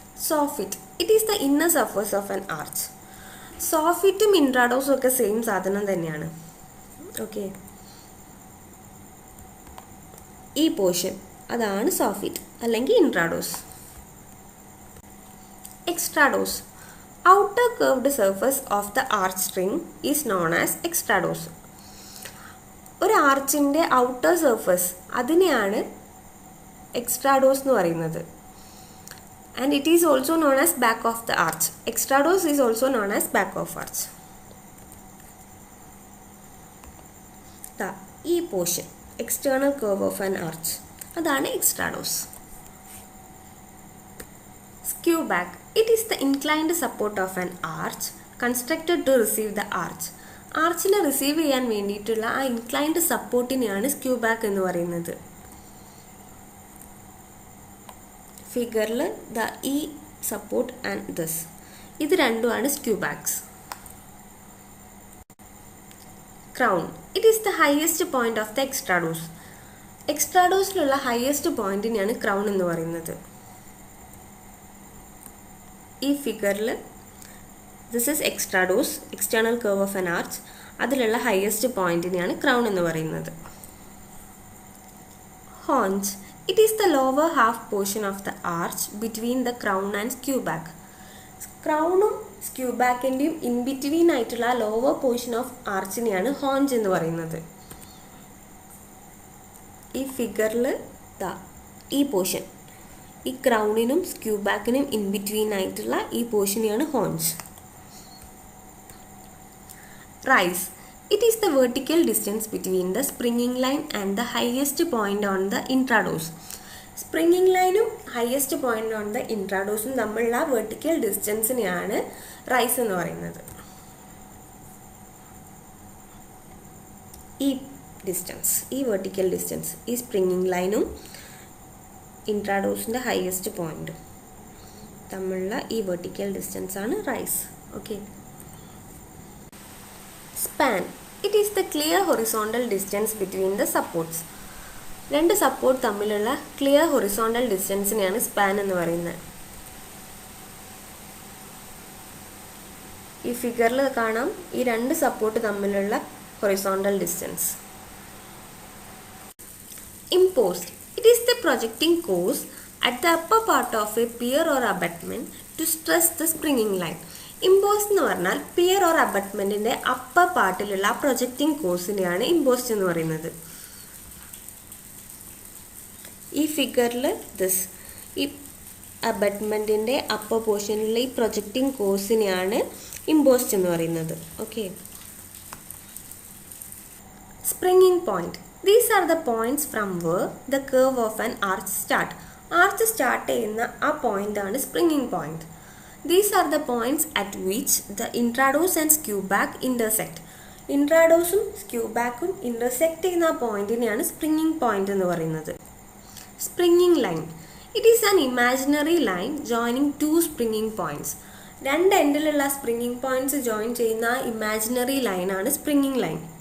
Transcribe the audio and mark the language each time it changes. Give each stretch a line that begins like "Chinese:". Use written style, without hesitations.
English: Soffit. It is the inner surface of an arch.
Malayalam: സോഫിറ്റും ഇൻട്രാഡോസും ഒക്കെ same സാധനം തന്നെയാണ്. Okay, ഈ പോർഷൻ അതാണ് സോഫിറ്റ് അല്ലെങ്കിൽ intrados.
English: Extrados. Outer curved surface of the arch string is known as extrados.
Malayalam: ഒരു ആർച്ചിൻ്റെ outer surface അതിനെയാണ് extrados എന്ന് പറയുന്നത്.
English: And it is also known as back of the arch. Extrados is also known as back of arch.
Malayalam: ഈ portion
English: external curve of an arch
Malayalam: അതാണ് extrados.
English: Skew back. It is the inclined support of an arch constructed to receive the arch.
Malayalam: ആർച്ചിനെ receive ചെയ്യാൻ വേണ്ടിയിട്ടുള്ള ആ inclined സപ്പോർട്ടിനെയാണ് skew back എന്ന് പറയുന്നത്. ഫിഗറിൽ ഈ support and this ഇത് രണ്ടുമാണ് skew backs.
English: Crown. It is the highest point of the extrados.
Malayalam: എക്സ്ട്രാഡോസിലുള്ള highest പോയിന്റിനെയാണ് crown എന്ന് പറയുന്നത്. ഈ ഫിഗറിൽ
English: This is extrados, external curve of an arch.
Malayalam: അതിലുള്ള ഹയസ്റ്റ് പോയിന്റിനെയാണ് ക്രൗൺ എന്ന് പറയുന്നത്.
English: Haunches. It is the lower half portion of the arch between the crown and skew back.
Malayalam: ക്രൗണും skew ബാക്കിൻ്റെയും in between ആയിട്ടുള്ള lower portion of ആർച്ചിനെയാണ് horns എന്ന് പറയുന്നത്. ഈ ഫിഗറിൽ ഈ portion, ഈ ക്രൗണിനും സ്ക്യൂ ബാക്കിനും ഇൻ ബിറ്റ്വീൻ ആയിട്ടുള്ള ഈ പോർഷനെയാണ് horns.
English: Rise. It is the vertical distance between the springing line and the highest point on the intrados.
Malayalam: Springing ലൈനും ഹയസ്റ്റ് പോയിന്റ് ഓൺ ദ ഇൻട്രാഡോസും തമ്മിലുള്ള വെർട്ടിക്കൽ ഡിസ്റ്റൻസിനെയാണ് റൈസ് എന്ന് പറയുന്നത്. ഈ ഡിസ്റ്റൻസ്, ഈ വെർട്ടിക്കൽ ഡിസ്റ്റൻസ്, ഈ springing ലൈനും ഇൻട്രാഡോസിൻ്റെ ഹയസ്റ്റ് പോയിന്റും തമ്മിലുള്ള ഈ വെർട്ടിക്കൽ ഡിസ്റ്റൻസ് ആണ് rice. Okay.
English: Span. It is the clear horizontal distance between the supports.
Malayalam: രണ്ട് സപ്പോർട്ട് തമ്മിലുള്ള ക്ലിയർ ഹൊറിസോണ്ടൽ ഡിസ്റ്റൻസിനെയാണ് സ്പാൻ എന്ന് പറയുന്നത്. ഈ ഫിഗറിൽ കാണാം ഈ രണ്ട് സപ്പോർട്ട് തമ്മിലുള്ള horizontal distance.
English: Impose. It is the projecting course at the upper part of a pier or abutment to stress the springing line.
Malayalam: Impose എന്ന് പറഞ്ഞാൽ peer or അബട്ട്മെൻറ്റിൻ്റെ upper പാർട്ടിലുള്ള projecting കോഴ്സിനെയാണ് imposed എന്ന് പറയുന്നത്. ഈ ഫിഗറിൽ ഈ അബട്ട്മെൻറ്റിൻ്റെ അപ്പർ പോർഷനിലുള്ള ഈ പ്രൊജക്റ്റിംഗ് കോഴ്സിനെയാണ് ഇമ്പോസ്റ്റ് എന്ന് പറയുന്നത്. Okay.
English: Springing point. These are the points from where the curve of an arch start.
Malayalam: Arch start ചെയ്യുന്ന ആ പോയിന്റാണ് springing point.
English: These are the points at which the intrados and skew back intersect.
Malayalam: ഇൻട്രാഡോസും skew ബാക്കും intersect ചെയ്യുന്ന പോയിന്റിനെയാണ് springing point എന്ന് പറയുന്നത്. Springing line.
English: It is an imaginary line joining two springing points.
Malayalam: രണ്ട് എൻഡിലുള്ള springing points join ചെയ്യുന്ന imaginary ലൈനാണ് springing line.